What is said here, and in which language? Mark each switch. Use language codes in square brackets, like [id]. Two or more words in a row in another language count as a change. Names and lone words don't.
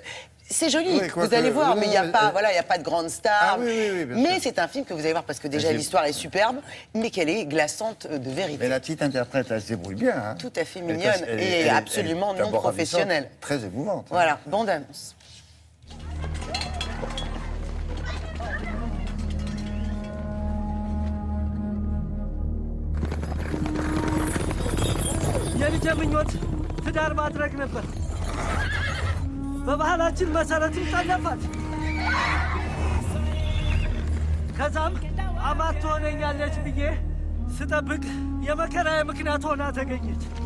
[fr] C'est joli, oui, vous allez voir, mais il n'y a pas, voilà, il y a pas de grande star. Mais c'est un film que vous allez voir parce que déjà l'histoire est superbe, mais qu'elle est glaçante de vérité. Mais la petite interprète, elle se débrouille bien. Hein. Tout à fait mignonne et absolument non professionnelle. Très émouvante. Hein. Voilà, bande annonce. [am] በባህላችን መሰረትም ጠለፋት ከዛም አማት ትሆነኛለች ብዬ ስጠብቅ የመከራዬ ምክንያት ሆና ተገኘች።